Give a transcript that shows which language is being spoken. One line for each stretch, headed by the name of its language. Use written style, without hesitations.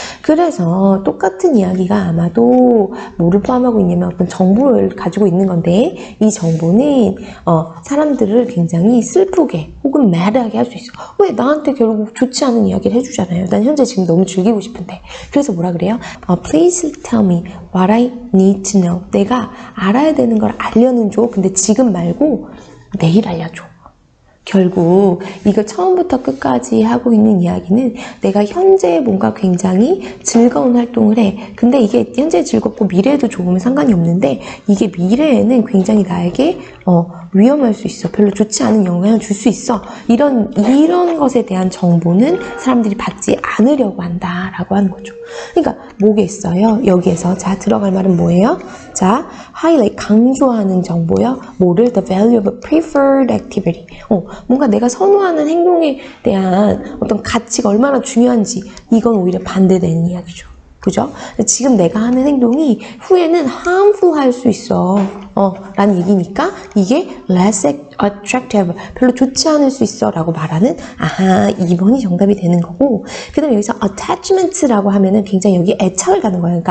Korean: 그래서 똑같은 이야기가 아마도 뭐를 포함하고 있냐면 어떤 정보를 가지고 있는 건데 이 정보는 사람들을 굉장히 슬프게 혹은 mad하게 할 수 있어. 왜? 나한테 결국 좋지 않은 이야기를 해주잖아요. 난 현재 지금 너무 즐기고 싶은데. 그래서 뭐라 그래요?
English: Please tell me what I need to know.
Korean: 내가 알아야 되는 걸 알려는 줘. 근데 지금 말고 내일 알려줘. 결국 이걸 처음부터 끝까지 하고 있는 이야기는 내가 현재 뭔가 굉장히 즐거운 활동을 해. 근데 이게 현재 즐겁고 미래에도 좋으면 상관이 없는데 이게 미래에는 굉장히 나에게 위험할 수 있어. 별로 좋지 않은 영향을 줄 수 있어. 이런 것에 대한 정보는 사람들이 받지 않으려고 한다라고 하는 거죠. 그러니까 뭐겠어요? 여기에서 자 들어갈 말은 뭐예요? 자, highlight 강조하는 정보요. 뭐를?
English: The value of a preferred activity.
Korean: 뭔가 내가 선호하는 행동에 대한 어떤 가치가 얼마나 중요한지 이건 오히려 반대되는 이야기죠. 그죠? 지금 내가 하는 행동이 후에는 harmful 할 수 있어. 라는 얘기니까 이게
English: less attractive,
Korean: 별로 좋지 않을 수 있어 라고 말하는 2번이 정답이 되는 거고 그 다음에 여기서 attachment라고 하면은 굉장히 여기 애착을 갖는 거예요.